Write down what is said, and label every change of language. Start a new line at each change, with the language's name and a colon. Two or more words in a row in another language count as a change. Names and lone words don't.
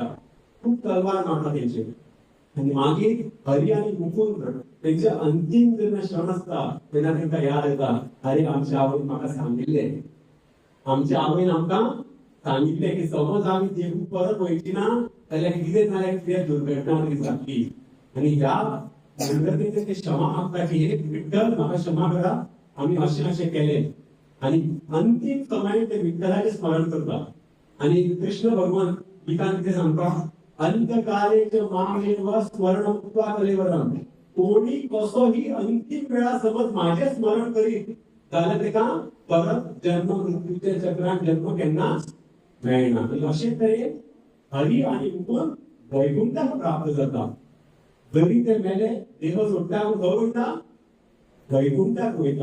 Konkani: खूब तलवार मारता तेंचेर आणि मागीर हरी आनी मुकुंद तेंचे अंतिम जेन्ना क्षण आसता तेन्ना तांकां याद येता, अरे आमच्या आवयन म्हाका सांगिल्लें, आमच्या आवयन आमकां सांगिल्लें की समज आमी देवूक परत वयची ना जाल्यार कितें नाल्यार कितें दुर्घटना तरी जातली. आणि ह्या दुर्घटनेचे ते क्षमा मागता की हे विठ्ठल म्हाका क्षमा करा, आमी अशें केलें. आणि अंतिम समय ते विठ्ठलाचें स्मरण करता. आणि कृष्ण भगवान गीतान कितें सांगता,
Sanskrit: अंतकाले च मामेव स्मरणत्वा कलेवरम,
Konkani: कोणी कसोही अंतिम वेळा समज माझे स्मरण करीत जाल्यार तेका परत जन्म मृत्यूच्या चक्रात जन्म केन्नाच मेळना. अशे तरेन हरी आनी मुकुंद वैकुंठाक प्राप्त जाता. जरी ते मेले देह सोडटा खंय वयता, वैकुंठाक वयता.